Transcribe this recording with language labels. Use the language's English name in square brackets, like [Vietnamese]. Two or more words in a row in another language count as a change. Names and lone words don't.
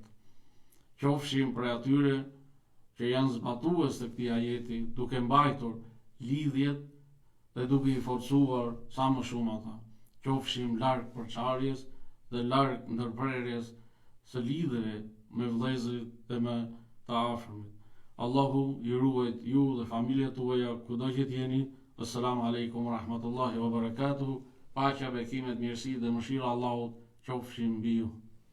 [Albanian] Qofshim prej atyre që janë zbatues të këtij ajeti, duke mbajtur lidhjet dhe duke i forcuar sa më shumë ata. Qofshim larg përçarjes dhe larg ndërprerjes së lidhjeve me vëllezërit dhe me të afërmit. Allahu ju ruajt ju dhe familjet tuaja kudo që jeni. [Arabic] السلام عليكم ورحمة الله وبركاته. [Albanian] Paqja, bekimet, mirësi dhe mëshira Allahut qofshin mbi ju.